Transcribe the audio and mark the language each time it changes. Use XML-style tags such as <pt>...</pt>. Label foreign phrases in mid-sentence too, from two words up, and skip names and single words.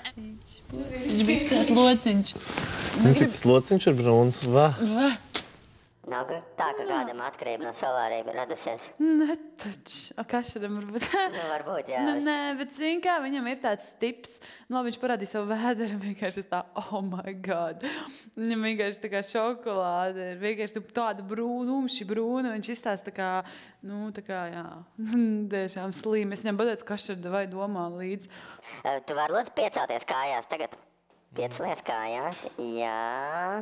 <lv>Viņš bija izstās lociņš. Zini, cik tas lociņš ir brūns? Va. Va? Nav tā, ka kādam atkarība no solāriem ir radusies. Ne taču. A, kā šodien varbūt? Nu, varbūt, jā. Nu, nē, bet zini kā, viņam ir tāds tips. Nu, viņš parādīja savu vēderu, vienkārši tā,</lv> <en>oh my god.</en> <lv>Viņam vienkārši tā kā šokolāde ir vienkārši tāda umši brūna. Viņš izstāsta tā kā, nu, tā kā, jā, tiešām slīm. Es viņam pateicu, kas šeit vai domā līdz. Tu vari lūdzu piecelties kājās tagad. Piecelies kājās, jā.</lv>